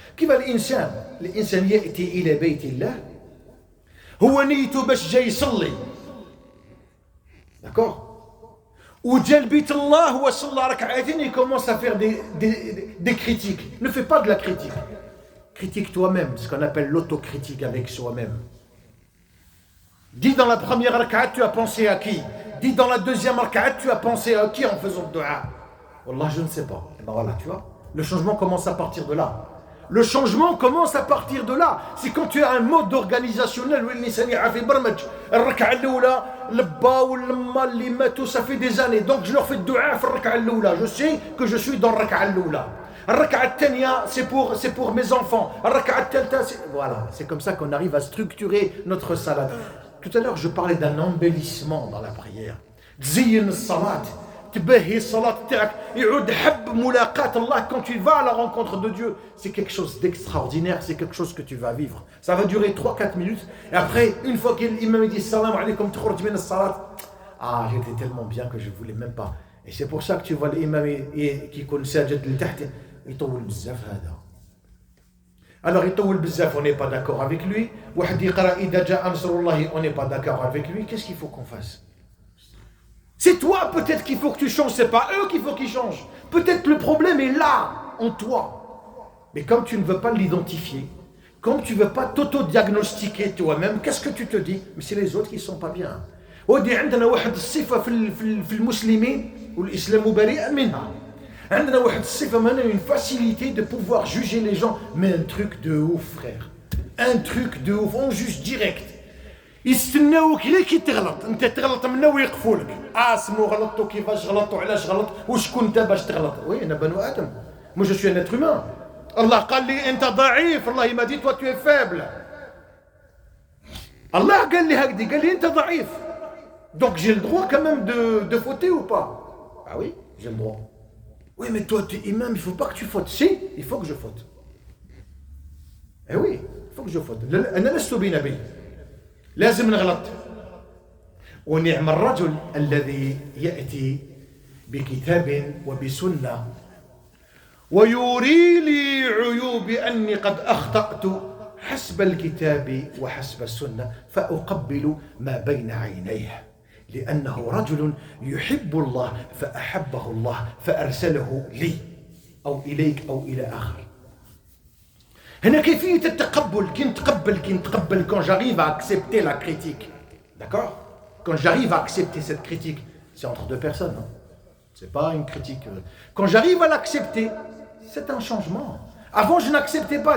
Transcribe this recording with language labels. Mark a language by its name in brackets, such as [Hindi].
[Arabic] كيف الإنسان يأتي إلى بيت الله هو نيته باش جاي يصلي. [French] D'accord? [Arabic] وجا بيت الله وصلى ركعتين, [French] il commence à faire des critiques. Ne fais pas de la critique. Critique toi-même, ce qu'on appelle l'autocritique avec soi-même. Dis dans la première rak'at, tu as pensé à qui? Dis dans la deuxième rak'at, tu as pensé à qui en faisant le dua? Wallah, je ne sais pas. Et ben voilà, tu vois, le changement commence à partir de là. Le changement commence à partir de là. C'est quand tu as un mode organisationnel où [Arabic] الإنسان يعرف يبرمج. الركعة الأولى لبا واللما اللي ماتوا, [French] ça fait des années. Donc je leur fais le dua [Arabic] في الركعة الأولى. [French] Je sais que je suis dans [Arabic] الركعة الأولى. الركعة الثانية [French] c'est pour mes enfants. [Arabic] الركعة الثالثة [French] voilà, c'est comme ça qu'on arrive à structurer notre salat. Tout à l'heure je parlais d'un embellissement dans la prière. [Arabic] تزين الصلاة. تبهي الصلاة تاعك, يعود حب ملاقاة الله. [French] Quand tu vas à la rencontre de Dieu, c'est quelque chose d'extraordinaire, c'est quelque chose que tu vas vivre. Ça va durer 3-4 minutes, et après, une fois que l'imam dit salam alaykum [Arabic] تخرج من الصلاة, [French] j'étais tellement bien que je voulais même pas. Et c'est pour ça que tu vois l'imam qui [Arabic] يكون ساجد لتحت يطول بزاف هذا. [French] Alors [Arabic] يطول بزاف, [French] on n'est pas d'accord avec lui. [Arabic] واحد يقرأ إذا جاء نصر الله, [French] on n'est pas d'accord avec lui. Qu'est-ce qu'il faut qu'on fasse? C'est toi peut-être qu'il faut que tu changes, c'est pas eux qu'il faut qu'ils changent. Peut-être le problème est là, en toi. Mais comme tu ne veux pas l'identifier, comme tu ne veux pas t'auto-diagnostiquer toi-même, qu'est-ce que tu te dis? Mais c'est les autres qui ne sont pas bien. [Arabic] ودي عندنا واحد الصفة في المسلمين والإسلام بريء منها. عندنا واحد الصفة مانا [French] une facilité de pouvoir juger les gens, mais un truc de ouf frère, un truc de ouf, on juge direct. [Arabic] يستناوك غير كي تغلط، انت تغلط منا ويقفولك، اسمو غلطتو كيفاش غلط وعلاش غلط وشكون انت باش تغلط. [French] وي [Arabic] انا بنو ادم، [French] مو جو سوي ان اتر هيومان. [Arabic] الله قال لي انت ضعيف، [French] الله ما دي توا تو es faible. [Arabic] الله قال لي هكذا، قال لي انت ضعيف. [French] Donc j'ai le droit quand même de fauter ou pas? Ah oui, j'ai le droit. Oui, mais toi tu es imam, il faut pas que tu fautes. Si, il faut que je faute. Eh oui, il faut que je faute. [Arabic] انا لست بنبي، لازم نغلط. ونعم الرجل الذي يأتي بكتاب وبسنة ويوري لي عيوبي أني قد أخطأت حسب الكتاب وحسب السنة فأقبل ما بين عينيه، لأنه رجل يحب الله فأحبه الله فأرسله لي أو إليك أو إلى آخر. هنا كيفية التقبل، كي نتقبل [French] quand j'arrive à accepter la critique. D'accord? Quand j'arrive à accepter cette critique, c'est entre deux personnes, hein? C'est pas une critique. Quand j'arrive à l'accepter, c'est un changement. Avant, je n'acceptais pas.